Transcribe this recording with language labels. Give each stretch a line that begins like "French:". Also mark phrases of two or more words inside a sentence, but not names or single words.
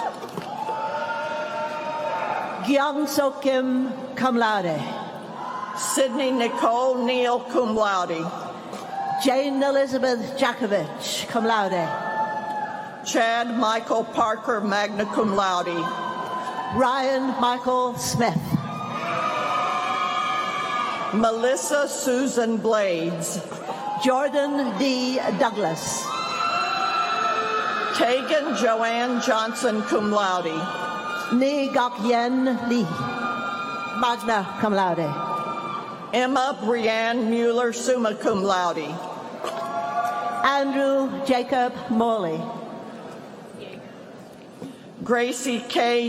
English: Gyang So Kim,
Latin: cum laude.
English: Sydney Nicole Neal,
Latin: cum laude.
English: Jane Elizabeth Jakovich,
Latin: cum laude.
English: Chad Michael Parker,
Latin: magna cum laude.
English: Ryan Michael Smith. Melissa Susan Blades. Jordan D. Douglas. Kagan Joanne Johnson,
Latin: cum laude.
English: Ni Gok Yen Lee,
Latin: magna cum laude.
English: Emma Brianne Mueller,
Latin: summa cum laude.
English: Andrew Jacob Morley. Gracie K.